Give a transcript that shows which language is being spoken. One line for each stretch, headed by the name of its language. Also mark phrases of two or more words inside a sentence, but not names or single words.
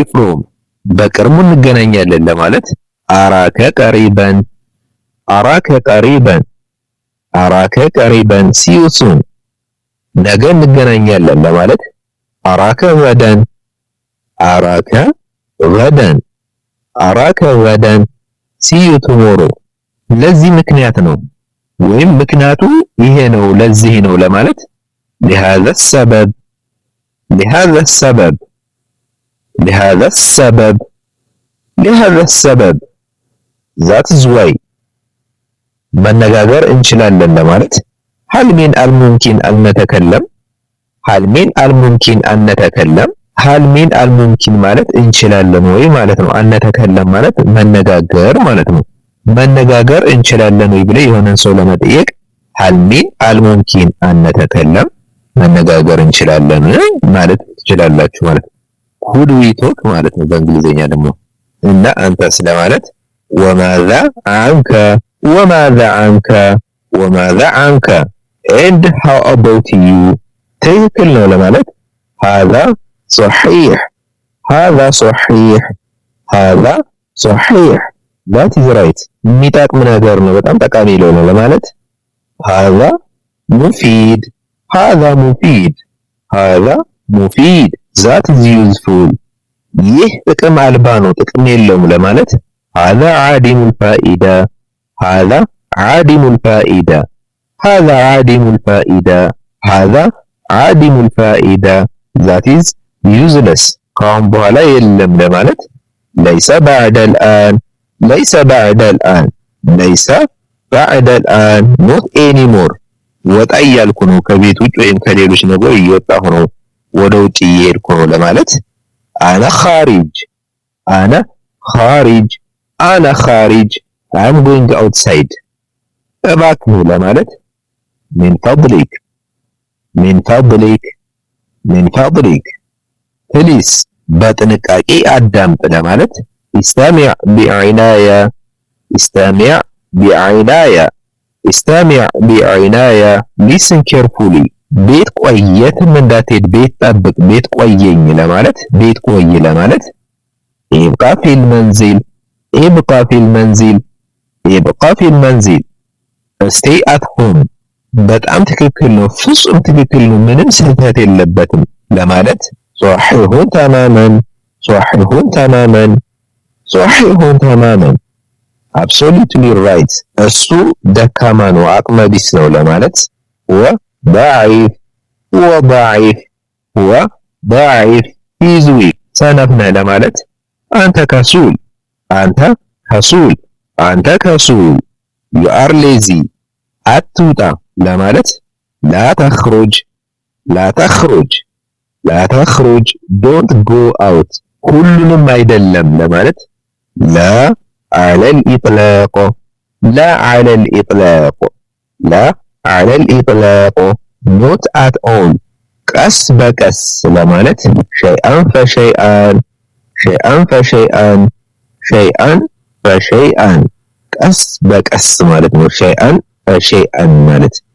Amharic: ፍሮም በቅርቡ እንገናኛለን ለማለት
Arabic: أراك قريبا أراك قريبا أراك قريبا
English: see you soon
Amharic: ነገ እንገናኛለን ለማለት
Arabic: أراك غدا أراك غدا أراك غدا
English: see you tomorrow
Amharic: ለዚህ ምክንያት ነው ወይም ምክንያቱ ይሄ ነው ለዚህ ነው ለማለት
Arabic: لهذا السبب لهذا السبب لهذا السبب لهذا السبب
English: that is why
Amharic: መነጋገር እንችላለን ለማለት
Arabic: هل من الممكن أن نتكلم هل من الممكن أن نتكلم هل من
Amharic: አልሙምኪን ማለት እንችላለን ወይ ማለት ነው። አነተከለም ማለት መነጋገር ማለት ነው። መነጋገር እንችላለን ወይ ብለ የሆነን ሰው ለመጠየቅ
Arabic: هل من الممكن أن نتكلم
Amharic: መነጋገር እንችላለን ማለት ትችላላችሁ ማለት ነው።
English: could we talk
Amharic: ማለት ነው በእንግሊዘኛ ደግሞ እና አንተስ ለማለት
Arabic: وماذا عنك وماذا عنك وماذا عنك
English: and how about you
Amharic: ትክክል ነው ለማለት
Arabic: هذا صحيح هذا صحيح هذا صحيح
English: that is right
Amharic: የሚጠቅም ነገር ነው በጣም ጠቃሚ ነው ለማለት
Arabic: هذا مفيد هذا مفيد هذا مفيد
English: that is useful
Amharic: ይህ ጥቅም አልባ ነው ጥቅም የለውም ለማለት هذا
Arabic: عادم الفائدة هذا عادم الفائدة هذا عادم الفائدة هذا عادم الفائدة
English: that is
Amharic: useless ካሁን በኋላ የለም ለማለት
Arabic: ليس بعد الآن ليس بعد الآن ليس بعد الآن
English: not anymore
Amharic: ወጣ እያልኩ ነው ከቤት ውጭ ወይም ከሌሎች ነገር እየወጣሁ ነው ወደ ውጭ እየሄድኩ ነው ለማለት
Arabic: أنا خارج أنا خارج أنا خارج
English: I'm going outside
Amharic: እባክህ ለማለት
Arabic: من فضلك من فضلك من فضلك please
Amharic: በጥንቃቄ አዳምጥ ለማለት
Arabic: استمع بعناية استمع بعناية استمع بعناية
English: listen carefully
Amharic: ቤት ቆየትም እንዳትሄድ ቤት ጠብቅ ቤት ቆየኝ ለማለት ቤት ቆይ ለማለት
Arabic: ابقى في المنزل ابقى في المنزل ابقى في المنزل
English: stay at home
Amharic: በጣም ትክክል ነው ፍጹም ትክክል ነው ምንም ስህተት የለበትም ለማለት
Arabic: صحيح تماما صحيح تماما صحيح تماما
English: absolutely right
Amharic: እሱ ደካማ ነው አቅመ ቢስ ነው ለማለት
Arabic: وضعيف وضعيف وضعيف
English: is weak
Amharic: ሰነፍ ነህ ለማለት
Arabic: أنت كسول أنت كسول أنت كسول
English: you are lazy
Amharic: አትውጣ ለማለት
Arabic: لا تخرج لا تخرج لا تخرج
English: don't go out
Amharic: ሁሉንም አይደለም ለማለት
Arabic: لا على الإطلاق لا على الإطلاق لا على الإطلاق
English: not at all
Amharic: ቀስ በቀስ ለማለት
Arabic: شيئا فشيئا شيئا فشيئا شيئا فشيئا
Amharic: ቀስ በቀስ ማለት ነው
Arabic: شيئا فشيئا ማለት